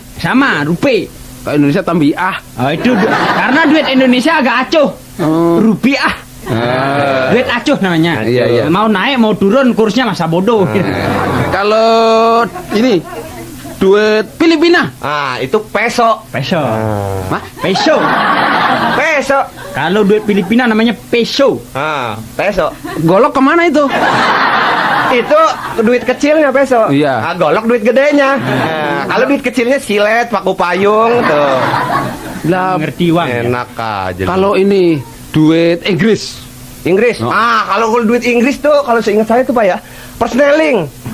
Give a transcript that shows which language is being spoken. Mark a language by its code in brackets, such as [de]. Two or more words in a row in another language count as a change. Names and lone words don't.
[id] Sama, rupiah. Kayak Indonesia tambiah. Oh, itu karena duit Indonesia agak acuh. Rupiah. Duit acuh namanya. Iya. Mau naik mau turun kursnya masa bodoh. Kalau ini Duit Filipina. Ah, itu peso. Peso. Hah? Peso. Peso. Kalau duit Filipina namanya peso. Ah, peso. Golok kemana itu? Itu duit kecilnya peso. Iya. Ah, golok duit gedenya. Nah, kalau duit kecilnya silet, paku payung tuh. Lah, Ngerti uang. ya? Enak aja. kalau ini duit Inggris. Inggris. Oh. Ah, kalau duit Inggris tuh kalau seingat saya tuh Pak ya, persneling.